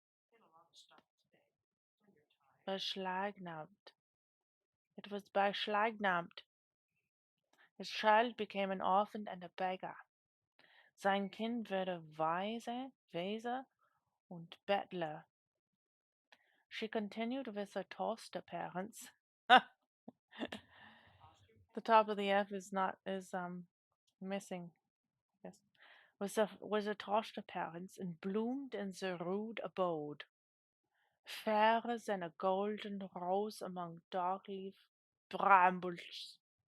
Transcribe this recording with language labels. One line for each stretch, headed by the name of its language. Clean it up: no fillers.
English: Did a lot of stuff today for your time. beschlagnahmt. It was beschlagnahmt. His child became an orphan and a beggar.
German: Sein Kind wurde Waise und Bettler.
English: She continued with her toaster parents. Foster The parents? top of the F is missing. Yes. Was a toaster parents and bloomed in the rude abode. Fairer than a golden rose among dark-leaf brambles.